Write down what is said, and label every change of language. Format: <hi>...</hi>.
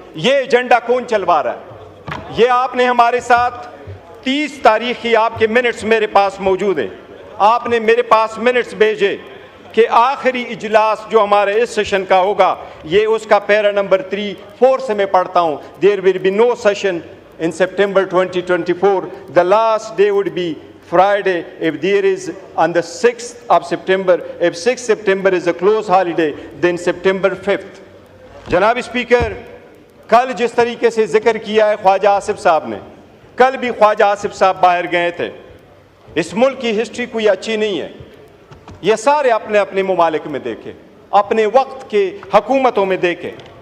<hi>ये एजेंडा कौन चलवा रहा है? ये आपने हमारे साथ 30 तारीख की आपके मिनट्स मेरे पास मौजूद है। आपने मेरे पास मिनट्स भेजे कि आखिरी इजलास जो हमारे इस सेशन का होगा, ये उसका पैरा नंबर 3-4 से मैं पढ़ता हूँ।</hi> <en>There will be no session in September 2024. The last day would be Friday if there is on the 6th of September. If 6th September is a close holiday, then September 5th.</en> <hi>जनाब speaker, कल जिस तरीके से जिक्र किया है ख्वाजा आसिफ साहब ने, कल भी ख्वाजा आसिफ साहब बाहर गए थे। इस मुल्क की हिस्ट्री कोई अच्छी नहीं है। ये सारे अपने अपने ममालिक में देखे, अपने वक्त के हुकूमतों में देखे।</hi>